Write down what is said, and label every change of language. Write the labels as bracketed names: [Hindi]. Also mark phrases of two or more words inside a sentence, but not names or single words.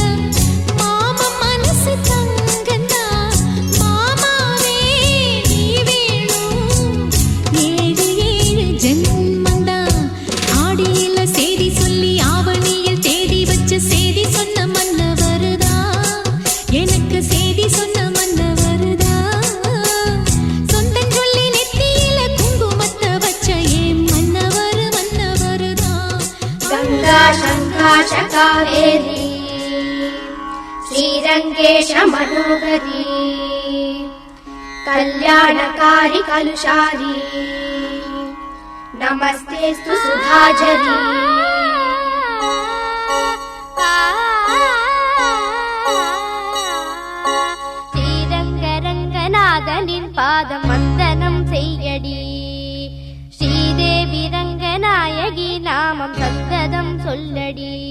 [Tamil] மாம மனசு தங்கந்தா மாமாவே நீ வேணும் ஏழு ஏழு ஜென்மந்தா ஆடியில சேதி சொல்லி ஆவணியில் தேதி வச்சு சேதி சொன்ன மன்னவருதா எனக்கு சேதி சொன்ன மன்னவருதா சொந்தம் சொல்லி நெத்தியில குங்குமத்தை வச்ச ஏன் மன்னவர் மன்னவருதா [Sanskrit] गंगा शङ्काशकावेरी श्रीरङ्गेश मनोहरी कल्याणकारी कलुषारी नमस्तेस्तु सुधाजरी [Tamil] ஸ்ரீரங்கரங்கநாதனின் பாதம் வந்தனம் செய்யடி ஸ்ரீதேவி ரங்கநாயகி நாமம் சந்ததம் சொல்லடி